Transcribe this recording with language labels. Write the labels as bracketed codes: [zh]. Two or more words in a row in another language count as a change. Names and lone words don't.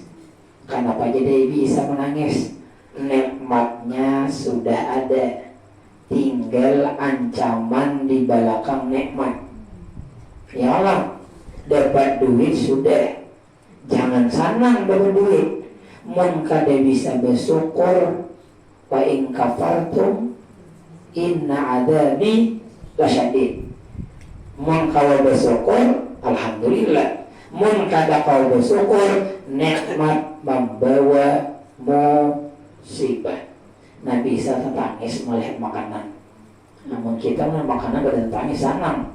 [id] Kenapa jadi Nabi Isa menangis? Nikmatnya sudah ada, tinggal ancaman di belakang nikmat. [bjn] Ya Allah, dapat duit sudah, jangan senang dapat duit. Mun kada bisa bersyukur, [ar] wa in kafartum inna adabi lasyadid. [bjn] Mun kalau bersyukur, alhamdulillah. Mun kada kau bersyukur, nikmat membawa musibah. Nabi Isa tangis melihat makanan. Namun kita makanan kada tangis senang.